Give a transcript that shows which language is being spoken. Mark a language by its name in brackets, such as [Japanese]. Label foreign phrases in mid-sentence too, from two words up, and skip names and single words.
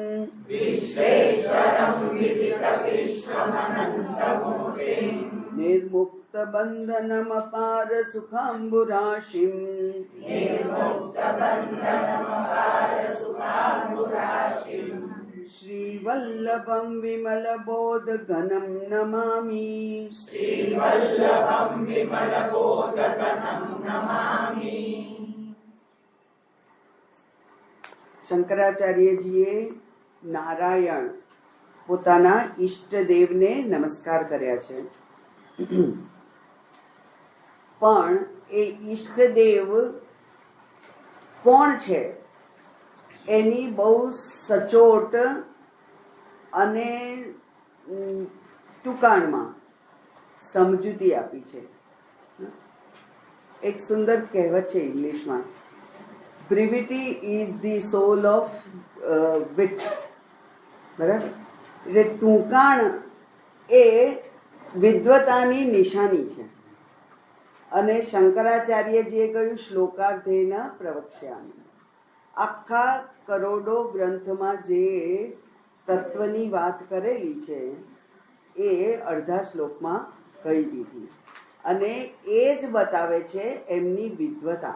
[Sanskrit] निर्मुक्त बन्धनमपार सुखाम्बुराशिं श्रीवल्लभं विमलबोधघनं नमामि [Gujarati] શંકરાચાર્યજીએ નારાયણ પોતાના ઈષ્ટદેવને નમસ્કાર કર્યા છે, પણ એ ઈષ્ટદેવ કોણ છે એની બહુ સચોટ અને ટૂંકાણમાં સમજૂતી આપી છે. એક સુંદર કહેવત છે ઇંગ્લિશમાં, [English] brevity is the soul of wit. [Gujarati] બરાબર? એટલે ટૂંકાણ એ વિદ્વતાની નિશાની છે. અને શંકરાચાર્યજીએ કહ્યું [Sanskrit] શ્લોકાર્ધેન પ્રવક્ષ્યામિ. [Gujarati] આખા કરોડો ગ્રંથમાં જે તત્વની વાત કરેલી છે એ અડધા શ્લોકમાં કહી દીધી, અને એ જ બતાવે છે એમની વિદ્વતા.